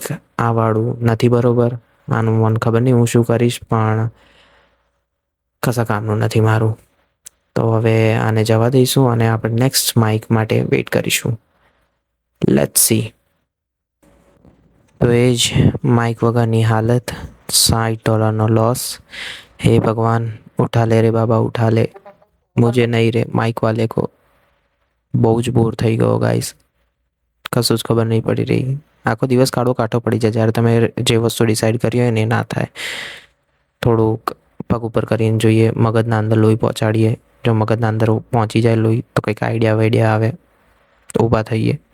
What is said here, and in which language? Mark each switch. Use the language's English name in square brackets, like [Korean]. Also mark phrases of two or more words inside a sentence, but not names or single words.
[Gujarati] આ વાળું નથી બરાબર, આનું મને ખબર નહીં હું શું કરીશ, પણ કશા કામનું નથી મારું. તો હવે આને જવા દઈશું અને આપણે [English] next mic [Gujarati] માટે વેઇટ કરીશું. [English] let's see. [Gujarati] તો એ જ માઇક વગરની હાલત, $60 લોસ. [Hindi] हे भगवान, उठा ले रे बाबा, उठा ले, मुझे नहीं रे माइक वाले को. [Gujarati] બહુ જ બોર થઈ ગયો ગાઈસ, કશું જ ખબર નહીં પડી રહી. આખો દિવસ કાઢો પડી જાય જ્યારે તમે જે વસ્તુ ડિસાઈડ કરી હોય ને એ ના થાય. થોડુંક પગ ઉપર કરીને જોઈએ, મગજના અંદર લોહી પહોંચાડીએ. જો મગજના અંદર પહોંચી જાય લોહી તો કંઈક આઈડિયા આવે તો ઊભા થઈએ.